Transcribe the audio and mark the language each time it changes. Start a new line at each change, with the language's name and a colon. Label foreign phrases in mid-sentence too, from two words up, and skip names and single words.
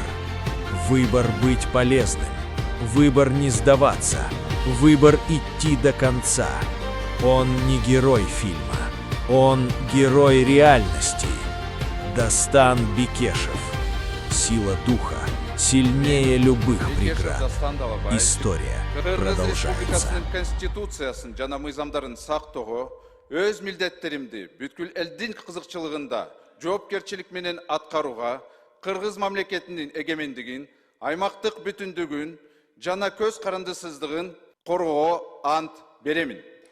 Russian: Выбор быть полезным, выбор не сдаваться, выбор идти до конца. Он не герой фильма, он герой реальности. Дастан Бекешев. Сила духа сильнее любых преград. История продолжается.
Kyrgyz: Конституциясын жана мыйзамдарын сактоого өз милдеттеримди бүткүл элдин кызыкчылыгында жоопкерчилик менен аткарууга, кыргыз мамлекетинин эгемендигин, аймактык бүтүндүгүн жана көз карандысыздыгын коргоого ант беремин.